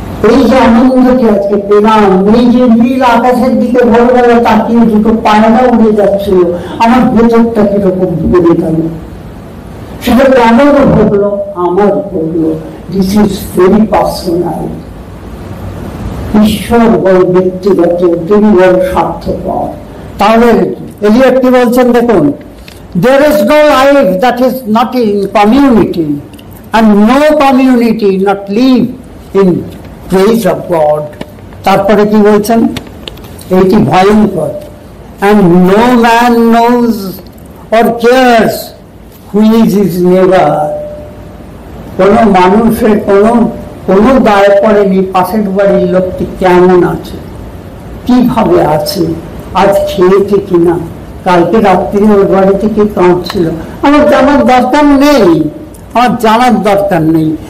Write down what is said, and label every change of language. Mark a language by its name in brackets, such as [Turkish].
[Bangla] এই যে আনন্দটি আজকে পেলাম, এই যে নীল আকাশের দিকে ভোরবেলা তাকিয়ে দুটো পায়রা উড়ে যাচ্ছিল, আমার ভেতরটা কিরকম বেড়ে গেল, সেটা কেমন ভোগলো? আমার ভোগলো। [English] This is very personal. [Bangla] ঈশ্বর বড় ব্যক্তিগত, তিনি বড় স্বার্থপর। তাহলে এলিয়ট কি বলছেন দেখুন, [English] there is no life that is not in community, and no community not live in praise of God. [Bangla] তারপরে কি বলছেন, এটি ভয়ঙ্কর, [English] and no man knows or cares who is his neighbor. [Bangla] কোন মানুষের কোনো দায় পড়েনি পাশের বাড়ির লোকটি কেমন আছে, কিভাবে আছে, আজ খেয়েছে কিনা, কালকে রাত্রি ওর বাড়িতে কি কাঁদছিল, আমার জানার দরকার নেই, আমার জানার দরকার নেই।